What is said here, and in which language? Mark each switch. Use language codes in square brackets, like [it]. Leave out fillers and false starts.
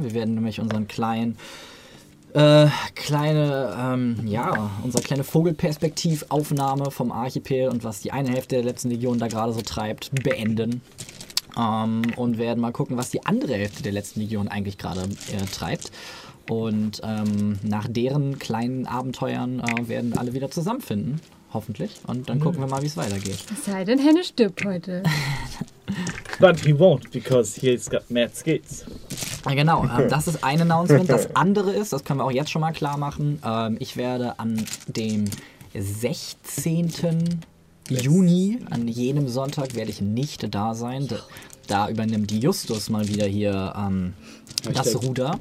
[de] Wir werden nämlich unseren unsere kleine Vogelperspektivaufnahme vom Archipel und was die eine Hälfte der letzten Legion da gerade so treibt, beenden. Und werden mal gucken, was die andere Hälfte der letzten Legion eigentlich gerade treibt. Und nach deren kleinen Abenteuern werden alle wieder zusammenfinden. Hoffentlich. Und dann gucken wir mal, wie es weitergeht. Es sei denn, Henne stirbt heute. [en] But he won't, because he's got mad skates. [de] Genau, das ist ein Announcement. Das andere ist, das können wir auch jetzt schon mal klar machen, ich werde an dem 16. Juni, an jenem Sonntag, werde ich nicht da sein. Da übernimmt Justus mal wieder hier das Ruder.